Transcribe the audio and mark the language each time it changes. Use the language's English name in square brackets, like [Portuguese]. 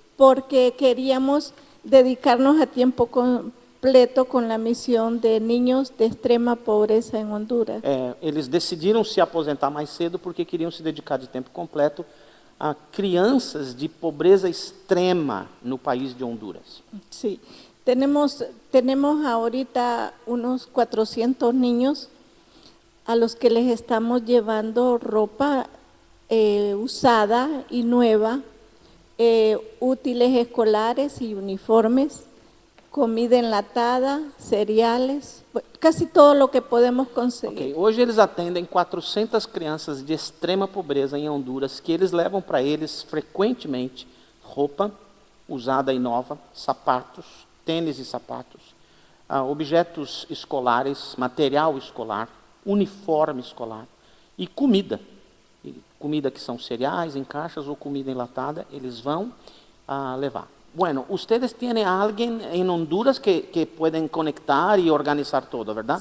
[Spanish] porque queríamos dedicarnos a tiempo completo con la misión de niños de extrema pobreza en Honduras. [Portuguese] Eles decidiram se aposentar mais cedo porque queriam se dedicar de tempo completo a crianças de pobreza extrema no país de Honduras. [Spanish] Sí. Tenemos ahorita unos 400 niños a los que les estamos llevando ropa usada y nueva, útiles escolares y uniformes, comida enlatada, cereales, casi todo lo que podemos conseguir. [Portuguese] Ok, hoje eles atendem 400 crianças de extrema pobreza em Honduras, que eles levam para eles frequentemente roupa usada e nova, sapatos, tênis e sapatos, objetos escolares, material escolar, uniforme escolar e comida. Comida que são cereais em caixas ou comida enlatada, eles vão levar. [Spanish] Bueno, ustedes tienen a alguien en Honduras que pueden conectar y organizar todo, ¿verdad?